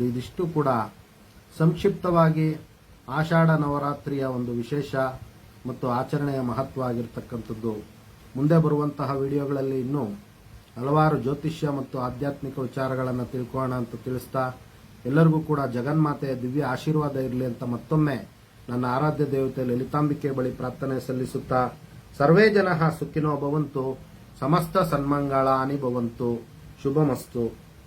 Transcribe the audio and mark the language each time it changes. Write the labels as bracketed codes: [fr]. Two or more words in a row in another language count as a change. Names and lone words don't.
[kn] ಇದಿಷ್ಟು ಕೂಡ ಸಂಕ್ಷಿಪ್ತವಾಗಿ ಆಷಾಢ ನವರಾತ್ರಿಯ ಒಂದು ವಿಶೇಷ ಮತ್ತು ಆಚರಣೆಯ ಮಹತ್ವ ಆಗಿರ್ತಕ್ಕಂಥದ್ದು. ಮುಂದೆ ಬರುವಂತಹ ವಿಡಿಯೋಗಳಲ್ಲಿ ಇನ್ನೂ ಹಲವಾರು ಜ್ಯೋತಿಷ್ಯ ಮತ್ತು ಆಧ್ಯಾತ್ಮಿಕ ವಿಚಾರಗಳನ್ನು ತಿಳ್ಕೊಳ್ಳೋಣ ಅಂತ ತಿಳಿಸ್ತಾ, ಎಲ್ಲರಿಗೂ ಕೂಡ ಜಗನ್ಮಾತೆಯ ದಿವ್ಯ ಆಶೀರ್ವಾದ ಇರಲಿ ಅಂತ ಮತ್ತೊಮ್ಮೆ ನನ್ನ ಆರಾಧ್ಯ ದೇವತೆ ಲಲಿತಾಂಬಿಕೆ ಬಳಿ ಪ್ರಾರ್ಥನೆ ಸಲ್ಲಿಸುತ್ತಾ, [sa] ಸರ್ವೇ ಜನಃ ಸುಖಿನೋ ಭವಂತು, ಸಮಸ್ತ ಸನ್ಮಂಗಳಾನಿ ಭವಂತು, ಶುಭಮಸ್ತು.